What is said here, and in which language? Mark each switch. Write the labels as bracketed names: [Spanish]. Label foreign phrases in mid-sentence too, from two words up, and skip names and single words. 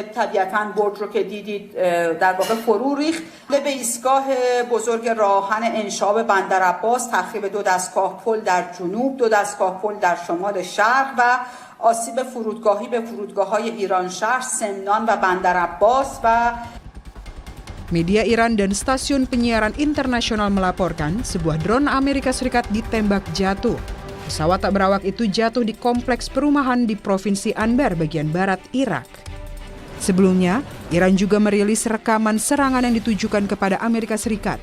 [Persian] طبیعتاً برج رو که دیدید در واقع فرو ریخت. به ایستگاه بزرگ راهن انشاب بندر عباس تخریب 2 دستگاه پل در جنوب، 2 دستگاه پل در شمال شرق و آسیب فرودگاهی به فرودگاه‌های ایران شهر، سمنان و بندر عباس و [Indonesian] Media Iran dan stasiun penyiaran internasional melaporkan sebuah drone Amerika Serikat ditembak jatuh. Pesawat tak berawak itu jatuh di kompleks perumahan di Provinsi Anbar bagian barat Irak. Sebelumnya, Iran juga merilis rekaman serangan yang ditujukan kepada Amerika Serikat.